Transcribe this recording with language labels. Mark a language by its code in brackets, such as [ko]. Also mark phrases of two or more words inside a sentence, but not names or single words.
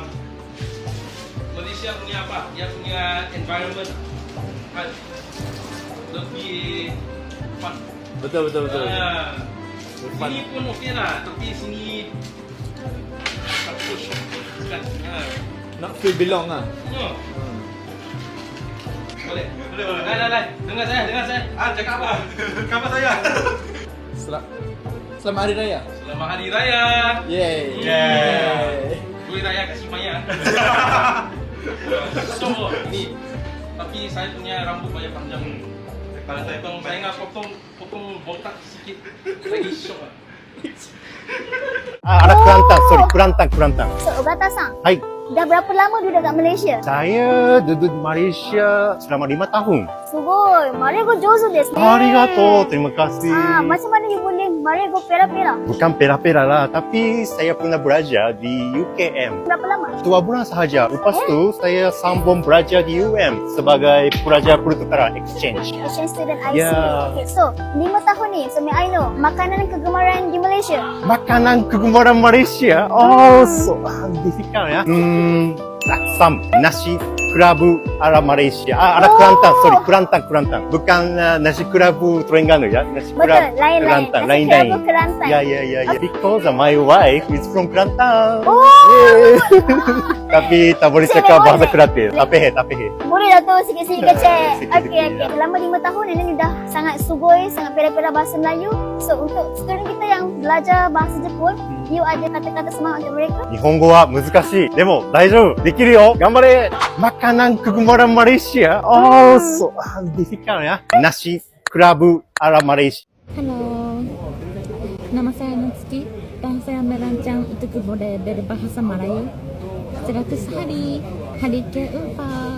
[ms] Malaysia punya apa? Dia punya environment kan lebih fun. Betul. Sini pun okey lah, tapi sini tak push kan. Nak [en] feel belong [ms] lah. Boleh. Lai. Dengar saya. Cakap apa? Khabar saya. Selamat Hari Raya. Selamat Hari Raya. Yeay. Boleh raya kat Simaya. So, ini tapi saya punya rambut banyak panjang. Kalau saya ingat potong botak sikit lagi shock lah. Ada Kelantan. So, Obata-san. Hai. Dah berapa lama duduk kat Malaysia? Saya duduk di Malaysia selama 5 tahun. [ja] すごい、マレー語上手ですね. [ms] Arigato, terima kasih. Macam mana you boleh [ja] マレー語ペラペラ? [ms] Bukan pera-pera lah, tapi saya pernah belajar di UKM. Berapa lama? 2 bulan sahaja. Lepas tu, saya sambung belajar di UM sebagai pelajar pertukaran exchange. [en] Exchange student IC. [ms] Ya. Okay, so 5 tahun ni, [en] so may I know, [ms] makanan kegemaran di Malaysia? Makanan kegemaran Malaysia? [en] Oh, so difficult ya. [ms] Laksam, nasi kerabu ala Malaysia. Ala Kelantan, sorry, Kelantan. Bukan nasi kerabu Terengganu ya. Nasi kerabu lain-lain. Kelantan, Nasi kerabu Kelantan. Ya. [en] Because my wife is from Kelantan. Oh. [ms] Tapi tak boleh cakap bahasa Kelantan. Tak peh. Boleh lah tu sikit-sikit kecek. Sikit-sikit, Okay. ya. Selama 5 tahun ini dah sangat sugoi, sangat pera-pera bahasa Melayu. So untuk student kita yang belajar bahasa Jepun, you ada kata-kata semangat untuk mereka? [ja] 日本語は難しい。でも大丈夫。できるよ。 [ms] 頑張れ。Makanan kegemaran Malaysia. [en] Oh, so difficult [ms] ya. Nasi kerabu ala Malaysia. Halo, nama saya Natsuki dan saya merancang untuk model berbahasa Melayu. 100 hari, hari keempat.